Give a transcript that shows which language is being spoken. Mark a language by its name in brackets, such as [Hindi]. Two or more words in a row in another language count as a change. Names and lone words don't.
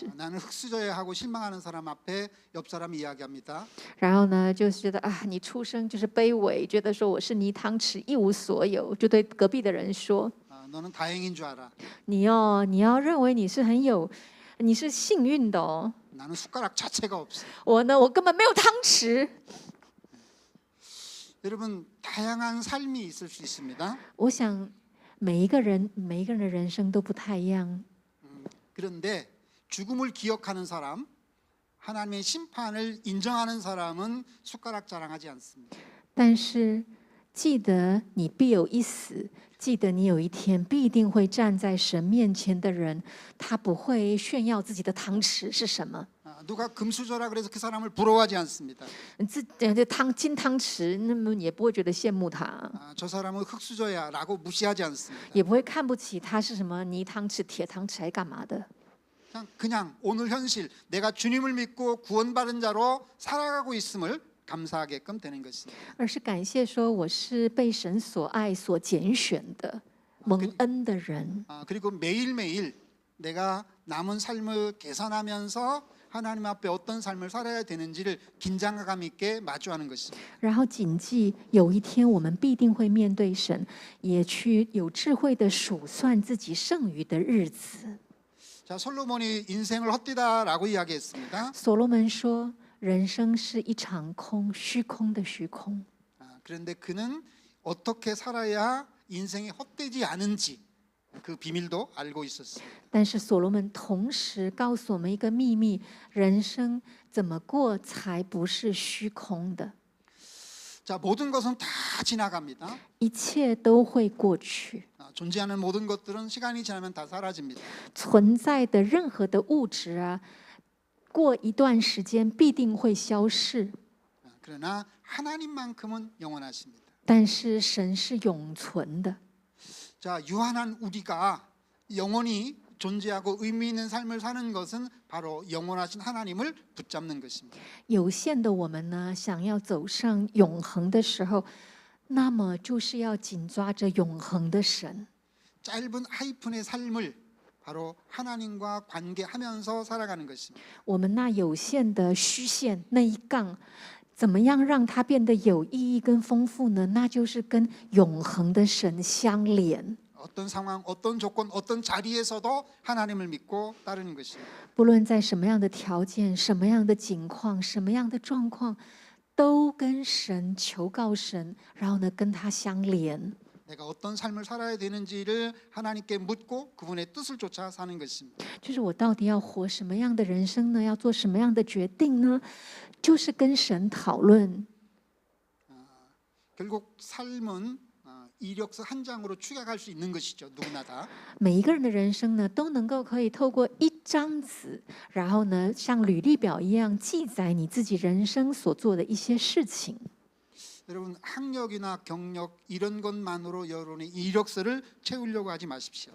[Korean] 나는 흙수저야 하고 실망하는 사람 앞에 옆 사람 이야기합니다. [Chinese] 然后呢，就是觉得啊，你出生就是卑微，觉得说我是泥汤匙，一无所有，就对隔壁的人说， [Korean] 너는 다행인 줄 알아. [Chinese] 你要认为你是幸运的哦。 [Korean] 나는 숟가락 자체가 없어. [Chinese] 我根本没有汤匙。 [Korean] 여러분, 다양한 삶이 있을 수 있습니다. [Chinese] 我想每一个人的人生都不太一样， [Korean] 그런데 죽음을 기억하는 사람, 하나님의 심판을 인정하는 사람은 숟가락 자랑하지 않습니다. [Chinese] 但是记得你必有一死，记得你有一天必定会站在神面前的人，他不会炫耀自己的汤匙是什么。 [Korean] 누가 금수저라 그래서 그 사람을 부러워하지 않습니다. [Chinese] 金汤匙，那么也不会觉得羡慕他， [Korean] 저 사람은 흙수저야라고 무시하지 않습니다. [Chinese] 也不会看不起他是什么泥汤匙、铁汤匙，还干嘛的？ [Korean] 그냥 오늘 현실 내가 주님을 믿고 구원받은 자로 살아가고 있음을 감사하게끔 되는 것입니다. [Chinese] 而是感谢说我是被神所爱、所拣选的蒙恩的人。 [Korean] 그리고 매일매일 내가 남은 삶을 계산하면서 하나님 앞에 어떤 삶을 살아야 되는지를 긴장감 있게 마주하는 것입니다. [Chinese] 然后谨记，有一天我们必定会面对神，也去有智慧的数算自己剩余的日子。 [Korean] 자, 솔로몬이 인생을 헛되다라고 이야기했습니다. [Chinese] 所罗门说，人生是一场空，虚空的虚空。 [Korean] 그런데 그는 어떻게 살아야 인생이 헛되지 않은지 그 비밀도 알고 있었습니다. [Chinese] 但是所罗门同时告诉我们一个秘密：人生怎么过才不是虚空的？ [Korean] 자, 모든 것은 다 지나갑니다. [Chinese] 一切都会过去， [Korean] 존재하는 모든 것들은 시간이 지나면 다 사라집니다. [Chinese] 存在的任何的物质啊，过一段时间必定会消逝。 [Korean] 그러나 하나님만큼은 영원하십니다. [Chinese] 但是神是永存的。 [Korean] 자, 유한한 우리가 영원히 존재하고 의미 있는 삶을 사는 것은 바로 영원하신 하나님을 붙잡는 것입니다. [Chinese] 有限的我们呢，想要走上永恒的时候，那么就是要紧抓着永恒的神。 [Korean] 짧은 하이픈의 삶을 바로 하나님과 관계하면서 살아가는 것입니다. [Chinese] 我们那有限的虚线那一杠，怎么样让它变得有意义跟丰富呢？那就是跟永恒的神相连。 [Korean] 어떤 상황, 어떤 조건, 어떤 자리에서도 하나님을 믿고 따르는 것입니다. [Chinese] 不论在什么样的条件、什么样的境况、什么样的状况，都跟神求告神，然后呢，跟他相连。 [Korean] 내가 어떤 삶을 살아야 되는지를 하나님께 묻고 그분의 뜻을 쫓아 사는 것입니다. [Chinese] 就是我到底要活什么样的人生呢？要做什么样的决定呢？就是跟神讨论。 [Korean] 결국 삶은 이력서 한 장으로 축약할 수 있는 것이죠. 누구나 다. [Chinese] 每一个人的人生呢，都能够可以透过一张纸，然后呢，像履历表一样记载你自己人生所做的一些事情。 [Korean] 여러분 학력이나 경력 이런 것만으로 여러분의 이력서를 채우려고 하지 마십시오.